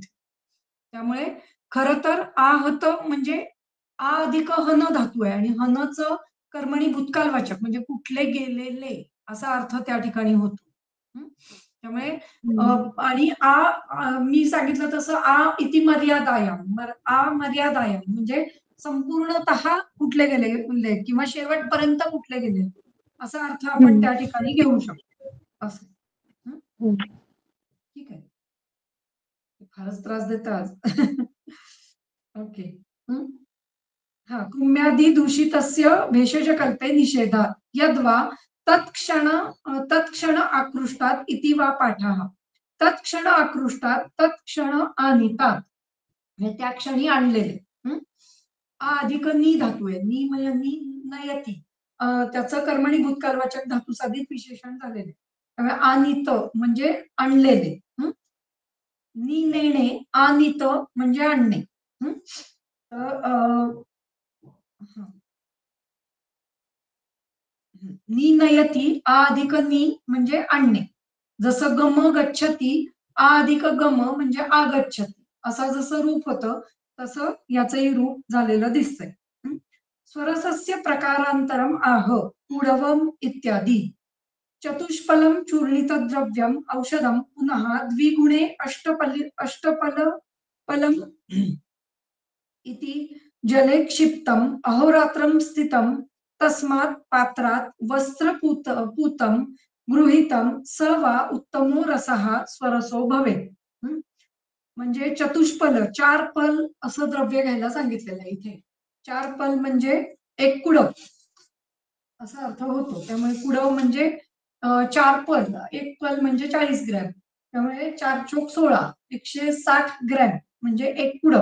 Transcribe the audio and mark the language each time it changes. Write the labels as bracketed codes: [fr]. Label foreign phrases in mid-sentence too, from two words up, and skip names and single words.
[mr] त्यामुळे खरं तर आहत म्हणजे आ अधिक हन धातू आहे आणि हनचं कर्मणी भूतकालवाचक म्हणजे कुठले गेलेले असा अर्थ त्या ठिकाणी होतो. त्यामुळे आणि मी सांगितलं तसं [sa] आ इति मर्यादायाम, आ मर्यादायाम [mr] म्हणजे संपूर्णतः कुठले गेले किंवा शेवटपर्यंत कुठले गेले असा अर्थ आपण त्या ठिकाणी घेऊ शकतो असं. ठीक आहे, फारच त्रास देतात. ओके. [sa] हा कृम्यादि दूषितस्य भेषज कल्पे निषेधात यद्वा तत्क्षण आकृष्टात इति वा पाठः. तत्क्षण आकृष्टात तत्क्षण आनितात [mr] म्हणजे त्या क्षणी आणलेले. आ अधिक नी धातू आहे. नी म्हणजे [sa] नी नयती [mr] त्याचं कर्मणी भूतकालवाचक धातू साधित विशेषण झालेले. त्यामुळे आनित म्हणजे आणलेले. नी नेणे आनित म्हणजे आणणे. [sa] नी नयती [mr] आ अधिक नी म्हणजे आणणे. जसं [sa] गम गच्छती [mr] आ अधिक गम म्हणजे आगच्छती असं जसं रूप होतं तसं याचंही रूप झालेलं दिसतंय. [sa] स्वरसस्य प्रकारान्तरम् आह कुडवम् इत्यादि। चतुष्पलं चूर्णितद्रव्यम् औषधं पुनः द्विगुणे अष्टपलम् इति जले क्षिप्तम् अहोरात्रं स्थितं तस्मात् पात्रात् पूतं गृहीतं स वा उत्तमो रसः स्वरसो भवेत्। [mr] म्हणजे चतुष्पल 4 पल असं द्रव्य घ्यायला सांगितलेलं आहे इथे। 4 पल म्हणजे 1 कुडव असा अर्थ होतो। त्यामुळे कुडव म्हणजे 4 पल, 1 पल म्हणजे 40 ग्रॅम, त्यामुळे 4 चोक 16 160 ग्रॅम म्हणजे 1 कुडव।